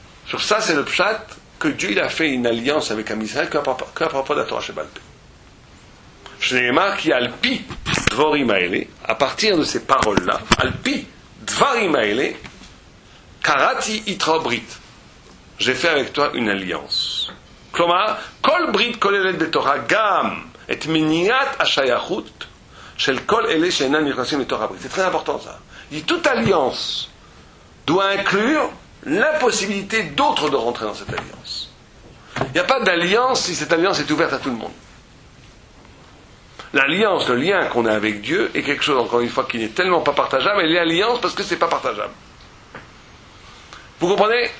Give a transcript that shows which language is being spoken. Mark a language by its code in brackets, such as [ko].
[fr] Sur ça, c'est le pshat que Dieu il a fait une alliance avec Am Israël qu'à propos de la Torah שבעל פה. [he] שנאמר כי על פי דבורים האלה, [fr] à partir de ces paroles-là, [he] על פי דברים האלה, קראתי איתך ברית. [fr] J'ai fait avec toi une alliance. [he] כלומר, כל ברית כוללת בתוכה גם את מניעת השייכות של כל אלה שאינם נכנסים לתוך הברית. [fr] C'est très important ça. Il dit toute alliance doit inclure l'impossibilité d'autres de rentrer dans cette alliance. Il n'y a pas d'alliance si cette alliance est ouverte à tout le monde. L'alliance, le lien qu'on a avec Dieu est quelque chose, encore une fois, qui n'est tellement pas partageable, et l'alliance parce que c'est pas partageable. Vous comprenez?